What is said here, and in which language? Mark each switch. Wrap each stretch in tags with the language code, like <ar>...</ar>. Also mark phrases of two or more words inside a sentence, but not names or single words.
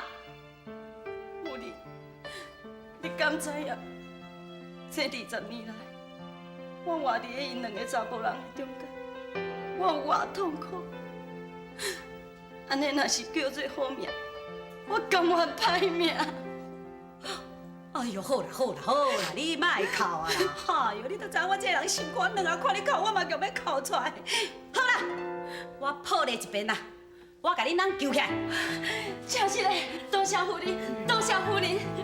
<nan>夫人，你敢知影？这20年来，我活伫咧因两个查甫人的中间，我有偌痛苦。安尼若是叫做好命，我甘愿歹命。哎呦，好啦，你莫哭啊啦！哎呦，你都知我这个人心肝软啊，看你哭，我嘛强要哭出来。好啦，我抱你一边啦，我甲恁翁救起来。真是嘞，多谢夫人，多谢夫人。</nan>